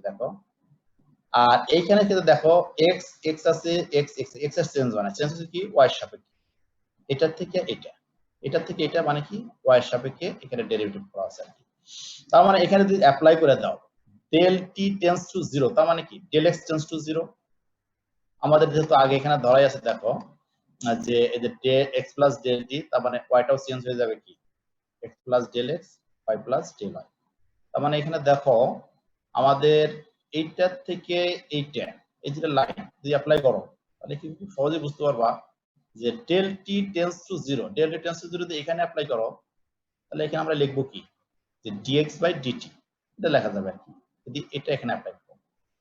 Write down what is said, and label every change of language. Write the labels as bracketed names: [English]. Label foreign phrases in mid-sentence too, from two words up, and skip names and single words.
[Bangla] দেখো আর এইখানে কিন্তু দেখো x আছে, x এর চেঞ্জ হয় না, চেঞ্জ হচ্ছে কি y সাপেক্ষে, এটা থেকে এটা থেকে এটা, মানে কি y এর সাপেক্ষে এখানে ডেরিভেটিভ করা আছে আর কি। তার মানে এখানে যদি অ্যাপ্লাই করে দাও [English] del t tends to 0, [Bangla] তার মানে কি [English] del x tends to 0. [Bangla] আমাদের যেহেতু আগে এখানে ধরাই আছে দেখো যে এই যে [English] x plus del t, [Bangla] তার মানে y টাও চেঞ্জ হয়ে যাবে কি [English] x plus del x y plus del y. [Bangla] তার মানে এখানে দেখো আমাদের এইটা থেকে এইটা, এই যেটা লাইন যদি অ্যাপ্লাই করো তাহলে কি খুব সহজে বুঝতে পারবা যে [English] del t tends to 0, del t tends to 0 [Bangla] যদি এখানে অ্যাপ্লাই করো তাহলে এখানে আমরা লিখবো কি যে [English] dx by dt, [Bangla] এটা লেখা যাবে আর কি যদি এটা এখানে অ্যাপ্লাই করো।